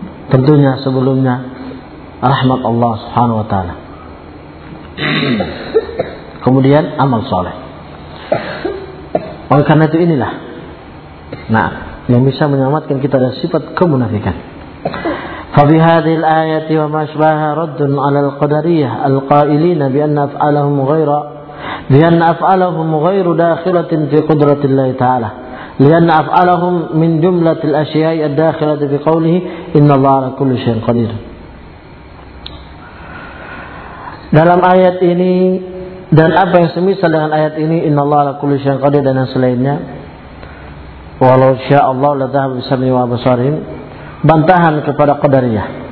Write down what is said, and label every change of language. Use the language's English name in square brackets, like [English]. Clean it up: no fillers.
[Indonesian] Tentunya sebelumnya rahmat Allah Subhanahu wa taala. Kemudian amal soleh. Oleh karena itu inilah, nah, yang bisa menyelamatkan kita dari sifat kemunafikan. [Arabic] فبهذه الآية وما أشبهها رد على القدرية القائلين بأن أفعالهم غير داخلة في قدرة الله تعالى، لأن أفعالهم من جملة الأشياء الداخلة في قوله إن الله على كل شيء قدير. [Indonesian] Dalam ayat ini dan apa yang semisal dengan ayat ini, [Arabic] إن الله على كل شيء قدير [Indonesian] dan selainnya, [Arabic] walau syaa Allah لذهب بسمعهم وبصرهم, [Indonesian] bantahan kepada qadariyah.